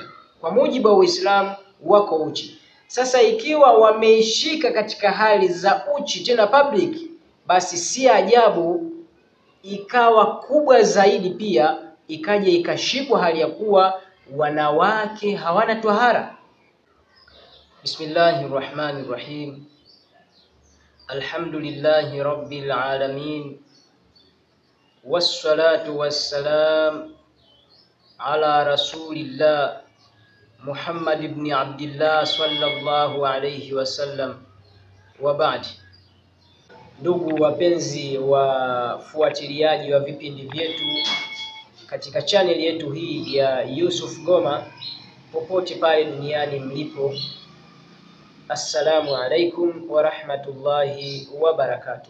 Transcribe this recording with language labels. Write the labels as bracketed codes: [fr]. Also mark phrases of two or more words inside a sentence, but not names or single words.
[sw] Kwa mujibu wa Uislamu wako uchi. Sasa ikiwa wameishika katika hali za uchi tena public, basi si ajabu ikawa kubwa zaidi pia ikaja ikashikwa hali ya kuwa wanawake hawana tahara. [ar] بسم الله الرحمن الرحيم. الحمد لله رب العالمين. والصلاة والسلام على رسول الله محمد بن عبد الله صلى الله عليه وسلم. وبعد. [sw] Ndugu wapenzi wafuatiliaji wa vipindi vyetu katika channel yetu hii ya Yusuf Goma, popote pale duniani mlipo, [ar] السلام عليكم ورحمة الله وبركاته.